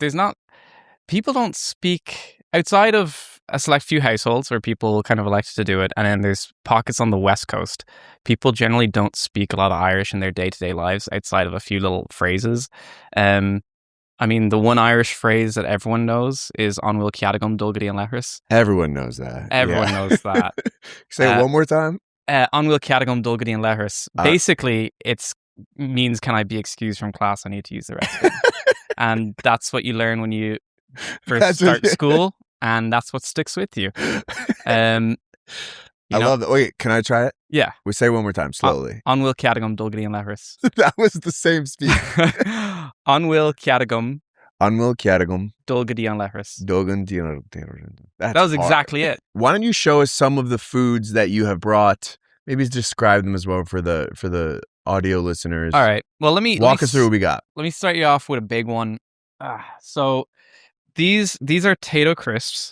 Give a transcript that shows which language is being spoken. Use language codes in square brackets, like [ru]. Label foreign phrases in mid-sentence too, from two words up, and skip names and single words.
[en] People don't speak outside of a select few households where people kind of elected to do it, and then there's pockets on the West Coast. People generally don't speak a lot of Irish in their day-to-day lives outside of a few little phrases. I mean, the one Irish phrase that everyone knows is [ga] "An bhfuil ceadagam dul go dtí an leithreas." [en] Everyone knows that. Everyone knows that. Say it one more time. [ga] An bhfuil ceadagam dul go dtí an leithreas. [en] Basically, it means, can I be excused from class? I need to use the restroom. And that's what you learn when you first start school, and that's what sticks with you. I love that. Wait, can I try it? Yeah. We say it one more time, slowly. [ga] An bhfuil ceadagam dul go dtí an leithreas. [en] That was the same speech. [ga] An bhfuil ceadagam dul go dtí an leithreas. [en] That was exactly it. Why don't you show us some of the foods that you have brought? Maybe describe them as well for the audio listeners. All right. Well, walk us through what we got. Let me start you off with a big one. So these are potato crisps.